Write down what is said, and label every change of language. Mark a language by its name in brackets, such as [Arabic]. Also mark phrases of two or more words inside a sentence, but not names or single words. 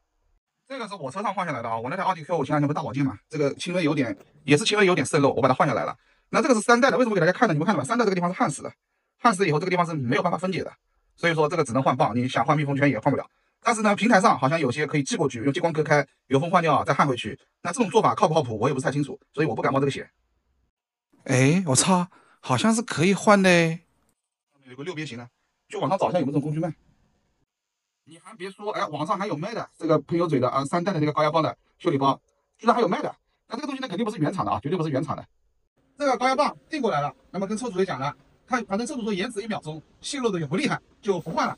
[Chinese] 這個是我車上換下來的啊，我那台奧迪 Q5前兩天不是大保健嘛，這個輕微有點也是輕微有點滲漏，我把它換下來了。那這個是3代的，為什麼給大家看呢？你們看到吧，3代這個地方是焊死的，焊死以後這個地方是沒有辦法分解的，所以說這個只能換泵，你想換密封圈也換不了。但是呢，平台上好像有些可以寄過去，用激光割開，油封換掉再焊回去。那這種做法靠不靠譜，我也不是太清楚，所以我不敢冒這個險。哎，我操，好像是可以換的。有個6邊形的，去網上找一下有沒有這種工具賣。你還別說，哎，網上還有賣的，這個噴油嘴的3代的這個高壓泵的修理包，居然還有賣的。那這個東西呢，肯定不是原廠的啊，絕對不是原廠的。這個高壓泵訂過來了，那麼跟車主也講了， 它反正車主說延遲1秒鐘，泄漏的也不厲害，就不換了。